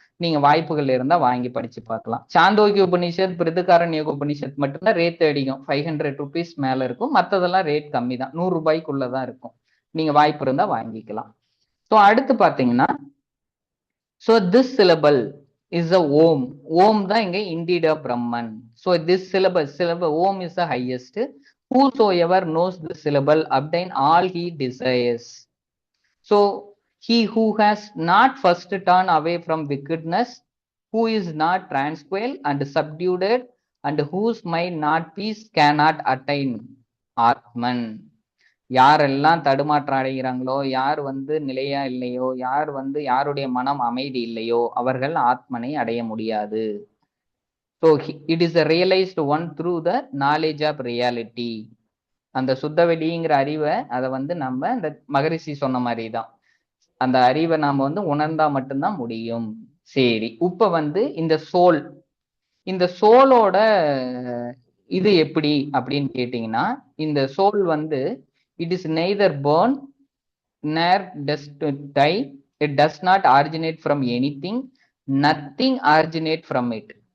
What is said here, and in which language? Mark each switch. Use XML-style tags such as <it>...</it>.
<ta>நீங்க வாய்ப்புகள் இருந்தா வாங்கி படிச்சு பார்க்கலாம். சாந்தோக்கிய உபனிஷத், பிருதுகாரண்யக உபனிஷத் மட்டும்தான் ரேட் அதிகம், 500 rupees மேல இருக்கும். மற்றதெல்லாம் ரேட் கம்மி தான், 100 ரூபாய்க்குள்ளதான் இருக்கும். நீங்க வாய்ப்பு இருந்தா வாங்கிக்கலாம். ஸோ அடுத்து பாத்தீங்கன்னா, so</ta> <en>This syllable is a Om.</en> <ta>ஓம் தான் இங்க indeed of Brahman. So</ta> <en>This syllable Om is the highest. Whosoever knows the syllable obtain all he desires. So he who has not first turned away from wickedness, who is not tranquil and subdued, and whose mind not peace cannot attain Atman.</en> <ta>யாரெல்லாம் தடுமாற்றம் அடைகிறாங்களோ, யார் வந்து நிலையா இல்லையோ, யார் வந்து யாருடைய மனம் அமைதி இல்லையோ அவர்கள் ஆத்மனை அடைய முடியாது.</ta> <en>So it is a realized one through the knowledge of reality.</en> <ta>அந்த சுத்தவெளிங்கிற அறிவை அதை வந்து நம்ம இந்த மகரிஷி சொன்ன மாதிரி தான், அந்த அறிவை நாம வந்து உணர்ந்தா மட்டும்தான் முடியும். சரி, இப்ப வந்து இந்த சோலோட இது எப்படி அப்படின்னு கேட்டீங்கன்னா, இந்த சோல் வந்து</ta> <en>It is neither born nor does die, it does not originate from anything, nothing originate from it.</en>